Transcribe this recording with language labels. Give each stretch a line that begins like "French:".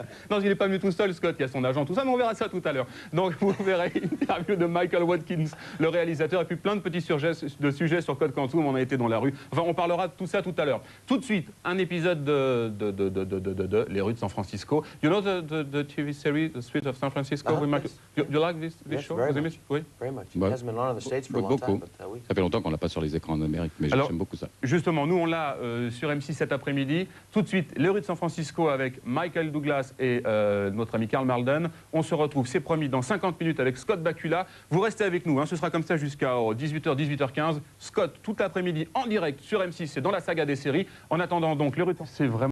French: Non, il n'est pas venu tout seul, Scott, il y a son agent, tout ça, mais on verra ça tout à l'heure. Donc, vous verrez une interview de Michael Watkins, le réalisateur, et puis plein de petits sujets sur Code Quantum. On a été dans la rue. Enfin, on parlera de tout ça tout à l'heure. Tout de suite, un épisode de Les rues de San Francisco.
English: You know the TV series, The Streets of San Francisco? You like this show? Very much.
French: Oui.
English: Very much. It hasn't been on in the States for a long
French: Beaucoup.
English: time, but oui.
French: Ça fait longtemps qu'on l'a pas sur les écrans en Amérique, mais j'aime beaucoup ça. Justement, nous on l'a sur M6 cet après-midi. Tout de suite, Les rues de San Francisco avec Michael Douglas et notre ami Karl Malden. On se retrouve, c'est promis, dans 50 minutes avec Scott Bakula. Vous restez avec nous, hein, ce sera comme ça jusqu'à 18h, 18h15. Scott, tout l'après-midi en direct sur M6, c'est dans la saga des séries. En attendant donc, Les rues de... c'est vraiment...